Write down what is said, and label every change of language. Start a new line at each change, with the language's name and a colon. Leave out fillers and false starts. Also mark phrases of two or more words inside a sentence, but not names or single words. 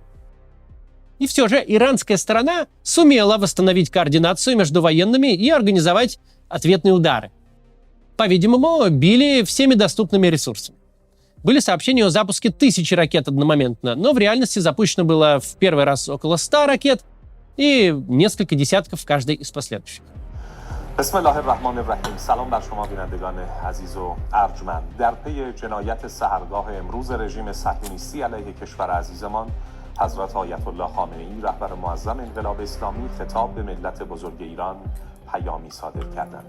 Russian: И все же иранская сторона сумела восстановить координацию между военными и организовать ответные удары. По-видимому, били всеми доступными ресурсами. Были сообщения о запуске 1000 ракет одномоментно, но в реальности запущено было в первый раз около 100 ракет и несколько десятков в каждой из последующих.
Arabic: بسم الله الرحمن الرحیم.
Persian: سلام بر شما بینندگان عزیز و ارجمند. در پی جنایت سحرگاه امروز رژیم صهیونیستی علیه کشور عزیزمان، حضرت آیت الله خامنه‌ای رهبر معظم انقلاب اسلامی خطاب به ملت بزرگ ایران پیامی صادر کردند.